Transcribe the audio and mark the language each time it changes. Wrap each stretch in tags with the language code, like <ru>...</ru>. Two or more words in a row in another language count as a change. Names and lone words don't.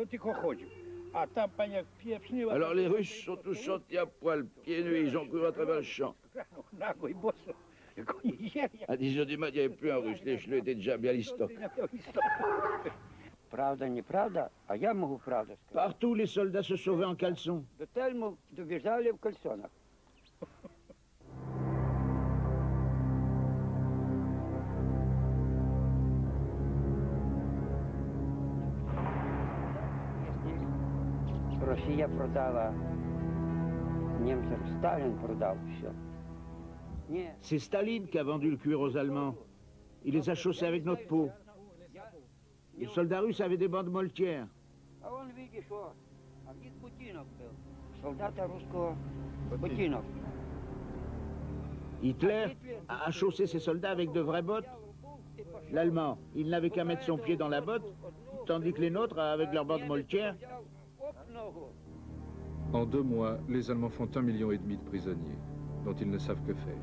<fr>Alors les Russes sont tous sortis à poil, pieds nus, ils ont couru à travers le champ. À 10 h du matin, il n'y avait plus un Russe, les cheleux étaient déjà bien listocs. Partout, les soldats se sauvaient en caleçon.</fr> <ru>Росія продала немцам, Сталин продал все.</ru> <fr>C'est Staline qui a vendu le cuir aux Allemands. Il les a chaussés avec notre peau. Les soldats russes avaient des bandes moltières.</fr> <ru>А он, видишь, что, а в них ботинок был. Солдата русского ботинок.</ru> <fr>Hitler a chaussé ses soldats avec de vraies bottes. L'Allemand, il n'avait qu'à mettre son pied dans la botte, tandis que les nôtres, avec leurs bandes moltières. En 2 mois, les Allemands font 1,5 million de prisonniers, dont ils ne savent que faire.</fr>